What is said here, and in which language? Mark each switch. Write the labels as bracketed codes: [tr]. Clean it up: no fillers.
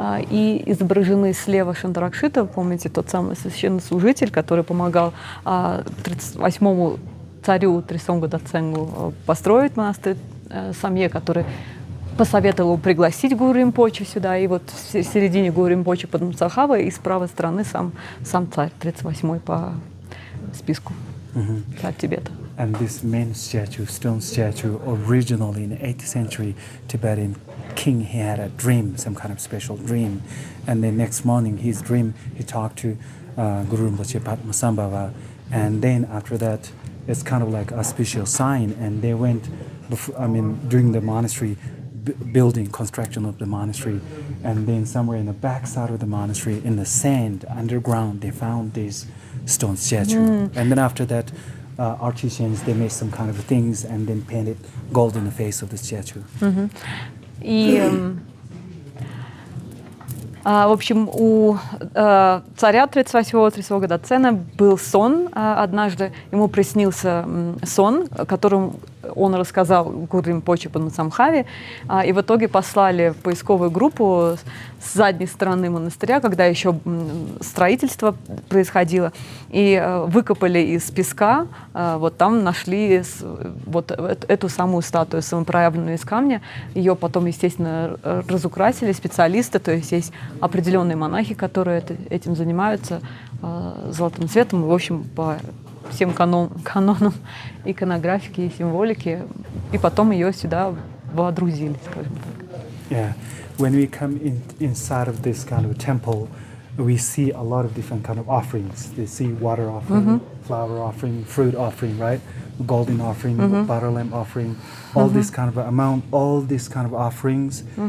[ru] И изображены слева Шандаракшита, помните, тот самый священнослужитель, который помогал 38-му царю Трисонгу Децену построить монастырь Самье, который посоветовал его пригласить гуру Римпоче сюда. И вот в середине гуру Римпоче Падмасамбхавой, и с правой стороны сам царь, 38-й по списку, царь Тибета. [en] And this main statue, stone statue, originally in the 8th century Tibetan king, he had a dream, some kind of special dream. And the next morning, his dream, he talked to Guru Rinpoche Padmasambhava. And then after that, it's kind of like auspicious sign. And they went, during the monastery building, construction of the monastery. And then somewhere in the back side of the monastery, in the sand, underground, they found this stone statue. And then after that, artisans, they made some kind of things and then painted gold in the face of the statue. [ru] И, в общем, у царя 38-го Трисонга Децена был сон однажды. Ему приснился сон, которым он рассказал Гуру Римпоче Падмасамбхаве, и в итоге послали поисковую группу с задней стороны монастыря, когда еще строительство происходило, и выкопали из песка, вот там нашли вот эту самую статую, самопроявленную из камня. Ее потом, естественно, разукрасили специалисты, то есть есть определенные монахи, которые этим занимаются, золотым цветом, в общем, по всем канонам иконографики и символики, и потом ее сюда водрузили, скажем так. [en] Yeah, when we come inside of this kind of temple, we see a lot of different kind of offerings. We see water offering, flower offering, fruit offering, right? Golden offering, butter lamp offering, all this kind of amount, all these kind of offerings.